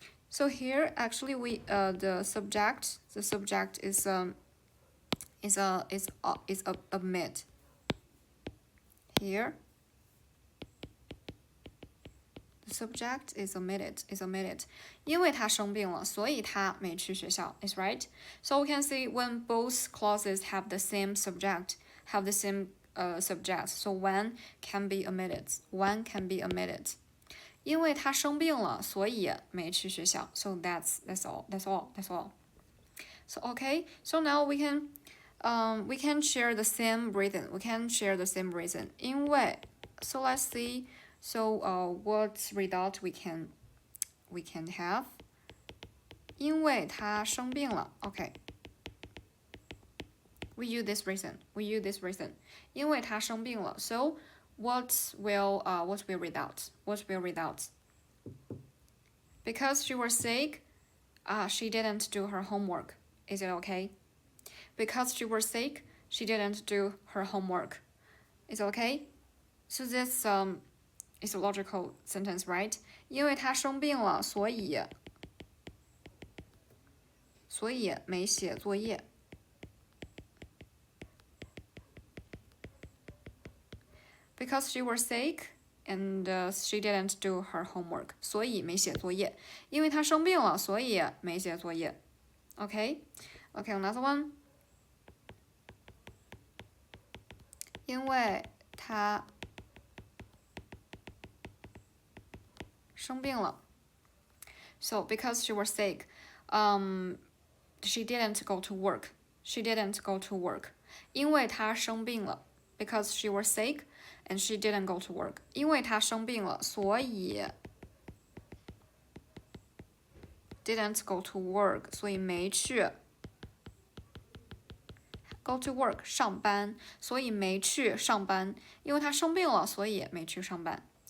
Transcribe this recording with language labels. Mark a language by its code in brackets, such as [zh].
[en] So here actually we the subject is omit. Here the subject is omitted. [zh] 因为她生病了，所以她没去学校 [en] is right. So we can see when both clauses have the same subject, so one can be omitted. [zh] 因为她生病了，所以没去学校。 [en] So that's all. So okay. So now we can share the same reason. [zh] 因为 [en] so let's see. So what result we can have? [zh] 因为她生病了。 [en] Okay. We use this reason. [zh] 因为她生病了。 [en] So what will result? Because she was sick, she didn't do her homework. Is it okay? Because she was sick, she didn't do her homework. Is it okay? So this is a logical sentence, right? [zh] 因为她生病了，所以没写作业。 [en] Because she was sick and she didn't do her homework. [zh] 所以没写作业。因为她生病了，所以没写作业。 [en] Okay, another one. [zh] 因为她生病了。 [en] So because she was sick, she didn't go to work. [zh] 因为她生病了。 [en] Because she was sick and she didn't go to work. [zh] 因为她生病了，所以 [en] didn't go to work. [zh] 所以没去 [en] go to work [zh] 上班，所以没去上班。因为她生病了，所以没去上班。